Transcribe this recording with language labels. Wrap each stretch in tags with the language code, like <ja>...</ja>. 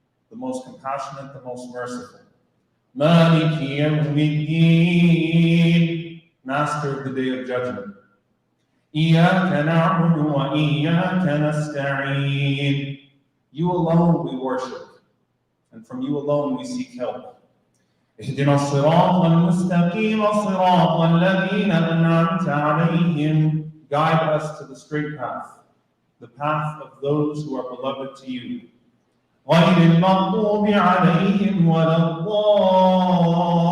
<en>The most compassionate, the most merciful.</en> <ar>Malik Yawmiddin,</ar> <en>Master of the Day of Judgment.</en> <ar>Iyyaka na'budu wa iyyaka nasta'in.</ar> <en>You alone we worship, and from you alone we seek help.</en> <ar>اهدنا الصراط المستقيم صراط الذين أنعمت عليهم.</ar> <en>Guide us to the straight path, the path of those who are beloved to you.</en> <ar>غير المغضوب عليهم ولا الضالين.</ar>